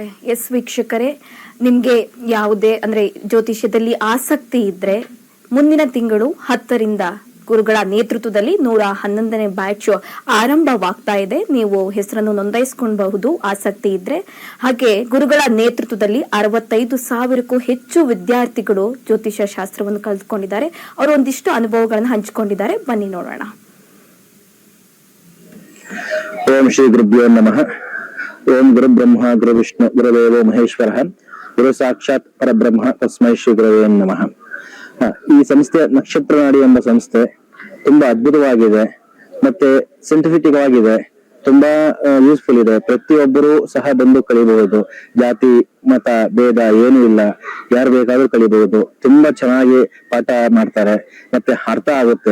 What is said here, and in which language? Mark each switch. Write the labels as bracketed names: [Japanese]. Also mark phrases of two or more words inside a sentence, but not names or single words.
[Kannada] ಎಸ್ ವೀಕ್ಷಕರೇ, ನಿಮ್ಗೆ ಯಾವುದೇ ಅಂದ್ರೆ ಜ್ಯೋತಿಷ್ಯದಲ್ಲಿ ಆಸಕ್ತಿ ಇದ್ರೆ ಮುಂದಿನ ತಿಂಗಳು 10ರಿಂದ ಗುರುಗಳ ನೇತೃತ್ವದಲ್ಲಿ 111ನೇ ಬ್ಯಾಚ್ ಆರಂಭವಾಗ್ತಾ ಇದೆ. ನೀವು ಹೆಸರನ್ನು ನೋಂದಾಯಿಸಿಕೊಳ್ಳಬಹುದು ಆಸಕ್ತಿ ಇದ್ರೆ. ಹಾಗೆ ಗುರುಗಳ ನೇತೃತ್ವದಲ್ಲಿ 65,000ಕ್ಕೂ ಹೆಚ್ಚು ವಿದ್ಯಾರ್ಥಿಗಳು ಜ್ಯೋತಿಷ್ಯ ಶಾಸ್ತ್ರವನ್ನು ಕಲಿತುಕೊಂಡಿದ್ದಾರೆ. ಅವರು ಒಂದಿಷ್ಟು ಅನುಭವಗಳನ್ನು ಹಂಚಿಕೊಂಡಿದ್ದಾರೆ. ಬನ್ನಿ ನೋಡೋಣ. [Sanskrit] ಓಂ ಶ್ರೀ ಗುರುಭ್ಯೋ ನಮಃ. ಓಂ ಗುರು ಬ್ರಹ್ಮ ಗುರು ವಿಷ್ಣು ಗುರುದೇವೋ ಮಹೇಶ್ವರ ಗುರು ಸಾಕ್ಷಾತ್ ಪರಬ್ರಹ್ಮ ತಸ್ಮೈ ಶ್ರೀ ಗುರವೇ ನಮಃ. [Kannada] ಈ ಸಂಸ್ಥೆ ನಕ್ಷತ್ರ ನಾಡಿ ಎಂಬ ಸಂಸ್ಥೆ ತುಂಬಾ ಅದ್ಭುತವಾಗಿದೆ, ಮತ್ತೆ ಸೈಂಟಿಫಿಕ್ ಆಗಿದೆ, ತುಂಬಾ ಯೂಸ್ಫುಲ್ ಇದೆ. ಪ್ರತಿಯೊಬ್ಬರು ಸಹ ಬಂದು ಕಲಿಬಹುದು. ಜಾತಿ ಮತ ಭೇದ ಏನೂ ಇಲ್ಲ, ಯಾರು ಬೇಕಾದ್ರೂ ಕಲಿಬಹುದು. ತುಂಬಾ ಚೆನ್ನಾಗಿ ಪಾಠ ಮಾಡ್ತಾರೆ, ಮತ್ತೆ ಅರ್ಥ ಆಗುತ್ತೆ.